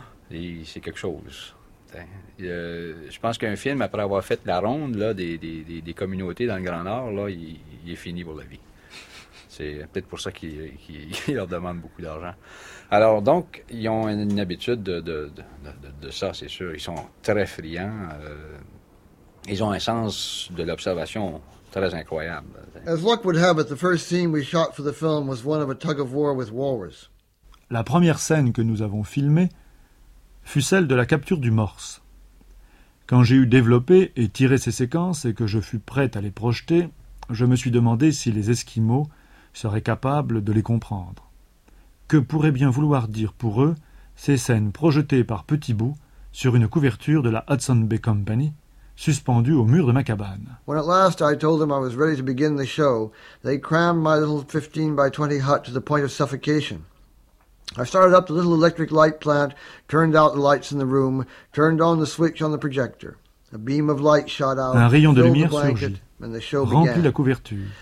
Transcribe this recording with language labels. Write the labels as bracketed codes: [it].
[fr] Et c'est quelque chose. Je pense qu'un film, après avoir fait la ronde là, des communautés dans le Grand Nord, là, il est fini pour la vie. C'est peut-être pour ça qu'ils leur demandent beaucoup d'argent. Alors, donc, ils ont une habitude de ça, c'est sûr. Ils sont très friands. Ils ont un sens de l'observation très incroyable. [en] As luck would have it, the first scene we shot for the film was one of a tug-of-war with walrus. [fr] La première scène que nous avons filmée fut celle de la capture du morse. Quand j'ai eu développé et tiré ces séquences et que je fus prêt à les projeter, je me suis demandé si les Esquimaux serait capable de les comprendre. Que pourrait bien vouloir dire pour eux ces scènes projetées par petits bouts sur une couverture de la Hudson Bay Company suspendue au mur de ma cabane? [en] When at last I told them I was ready to begin the show, they crammed my little 15 by 20 hut to the point of suffocation. I started up the little electric light plant, turned out the lights in the room, turned on the switch on the projector. A beam of light shot out. [fr] Un rayon de lumière surgit. [en] And the show [fr] remplit [en] began. [fr] La couverture.